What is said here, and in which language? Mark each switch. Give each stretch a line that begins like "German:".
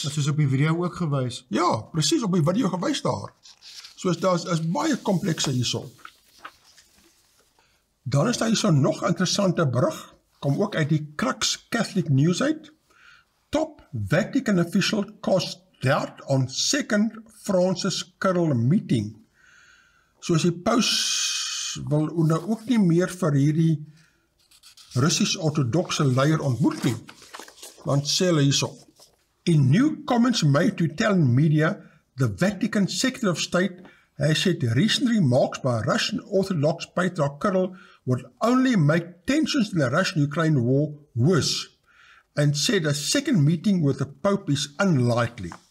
Afrikaans: Dit is op die video ook gewys. Ja, precies op die video gewys daar. Soos daar is baie komplekse hierso. Dan is daar hierso nog interessante berig, kom ook uit die Crux Catholic News uit.
English: Top Vatican official caused doubt on second Francis Kirill meeting.
Afrikaans: Soos die paus wil nou ook nie meer vir hierdie Russisch-orthodoxe leier ontmoet nie. Want sê hulle hierso.
English: In new comments made to Italian media, the Vatican Secretary of State has said recent remarks by Russian Orthodox Patriarch Kirill would only make tensions in the Russian-Ukraine war worse, and said a second meeting with the Pope is unlikely.